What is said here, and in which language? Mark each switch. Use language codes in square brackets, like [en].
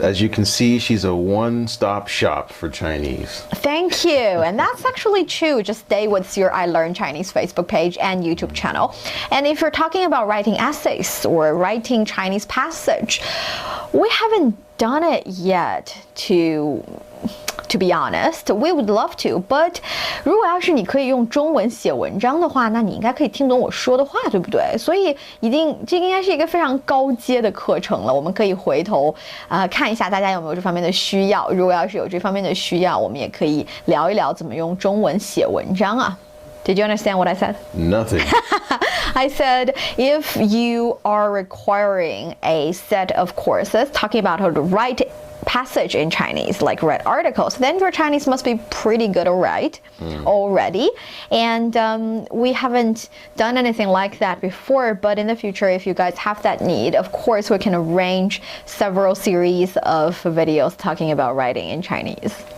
[en] as you can see, she's a one-stop shop for Chinese. Thank you. And that's actually true. Just stay with your I Learn Chinese Facebook page and YouTube channel. And if you're talking about writing essays or writing Chinese passage, we haven't done it yet, to be honest. We would love to, but [zh] 如果要是你可以用中文写文章的话，那你应该可以听懂我说的话，对不对？所以这应该是一个非常高阶的课程了。我们可以回头看一下大家有没有这方面的需要。如果要是有这方面的需要，我们也可以聊一聊怎么用中文写文章啊。 [en] Did you understand what I said? Nothing. I said if you are requiring a set of courses talking about how to write passage in Chinese, like read articles, then your Chinese must be pretty good already. And we haven't done anything like that before, but in the future, if you guys have that need, of course, we can arrange several series of videos talking about writing in Chinese.